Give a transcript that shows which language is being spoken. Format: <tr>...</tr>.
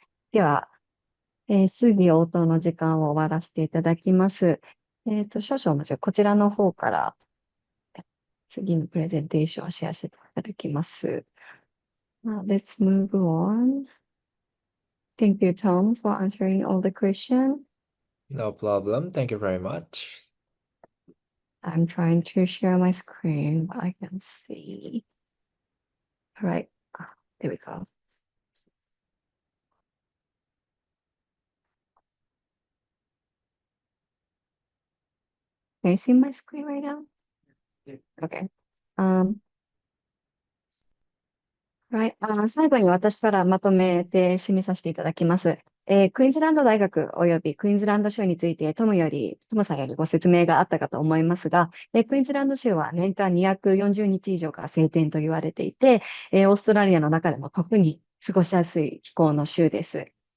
<ja>では、質疑応答の時間を終わらせていただきます。少々お待ちこちらの方から次のプレゼンテーションをシェアしていただきます。</ja> <en>Let's move on. Thank you, Tom, for answering all the questions. No problem. Thank you very much. I'm trying to share my screen, but I can see. All right, there we go. Can you see my screen right now? Okay. Right.</en> <ja>最後に私からまとめて締めさせていただきます。クイーンズランド大学及びクイーンズランド州についてトムさんよりご説明があったかと思いますが、クイーンズランド州は年間240日以上が晴天と言われていて、オーストラリアの中でも特に過ごしやすい気候の州です。</ja>